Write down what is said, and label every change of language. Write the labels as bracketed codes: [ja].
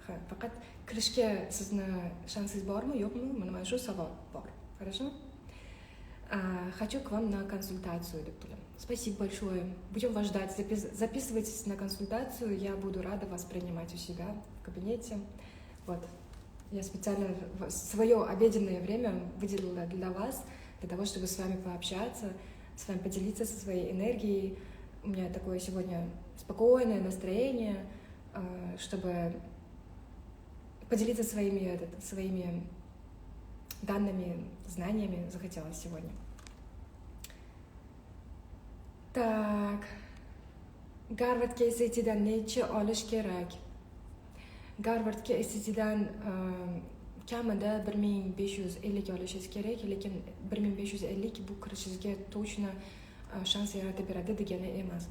[uz] Faqat kirishga sizni shansingiz bormi, yo'qmi? Mana shu savol bor. [ru] Хорошо? Хочу к вам на консультацию, дебdilar. Спасибо большое. Будем вас ждать. Записывайтесь на консультацию. Я буду рада вас принимать у себя в кабинете. Вот. Я специально свое обеденное время выделила для вас, для того, чтобы с вами пообщаться, с вами поделиться со своей энергией. У меня такое сегодня спокойное настроение, чтобы поделиться своими данными, знаниями захотелось сегодня. [uz] Так, Гарвардga SAT'dan necha olish kerak? Garvardga SAT'dan kamida 1550 olishingiz kerak, lekin 1550 bu kirishingizga точно shans yaratib beradi degani emas.